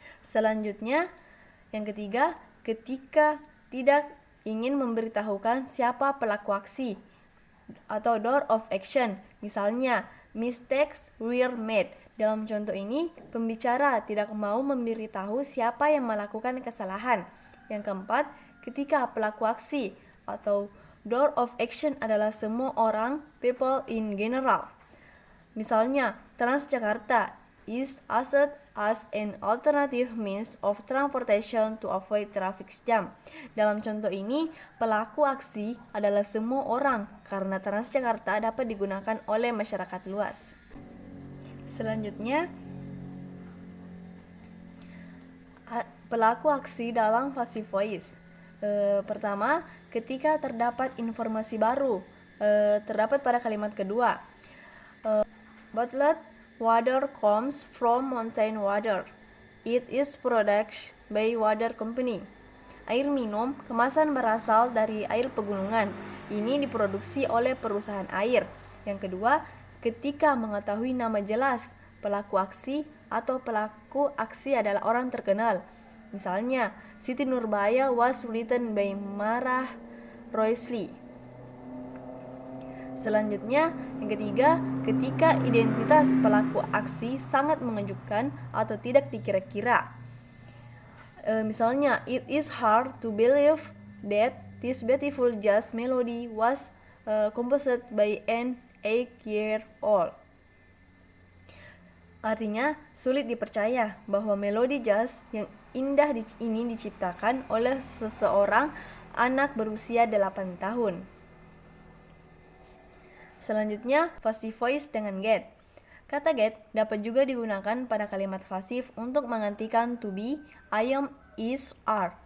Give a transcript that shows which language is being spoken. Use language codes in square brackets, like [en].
[id] Selanjutnya, yang ketiga, ketika tidak ingin memberitahukan siapa pelaku aksi atau door of action. Misalnya, [en] mistakes were made. [id] Dalam contoh ini, pembicara tidak mau memberitahu siapa yang melakukan kesalahan. Yang keempat, ketika pelaku aksi atau door of action adalah semua orang, [en] people in general. Misalnya, Transjakarta is used as an alternative means of transportation to avoid traffic jam. [id] Dalam contoh ini, pelaku aksi adalah semua orang karena Transjakarta dapat digunakan oleh masyarakat luas. Selanjutnya, pelaku aksi dalam passive voice. Pertama, ketika terdapat informasi baru, terdapat pada kalimat kedua. [en] Bottled water comes from mountain water. It is produced by water company. [id] Air minum kemasan berasal dari air pegunungan. Ini diproduksi oleh perusahaan air. Yang kedua, ketika mengetahui nama jelas, pelaku aksi atau pelaku aksi adalah orang terkenal. [en] Misalnya, Siti Nurbaya was written by Marah Roysley. [id] Selanjutnya, yang ketiga, ketika identitas pelaku aksi sangat mengejutkan atau tidak dikira-kira. [en] Misalnya, it is hard to believe that this beautiful jazz melody was composed by an 8-year-old. [id] Artinya, sulit dipercaya bahwa melodi jazz yang indah ini diciptakan oleh seseorang anak berusia 8 tahun. Selanjutnya, passive voice dengan get. Kata get dapat juga digunakan pada kalimat pasif untuk menggantikan to be, I am, is, are.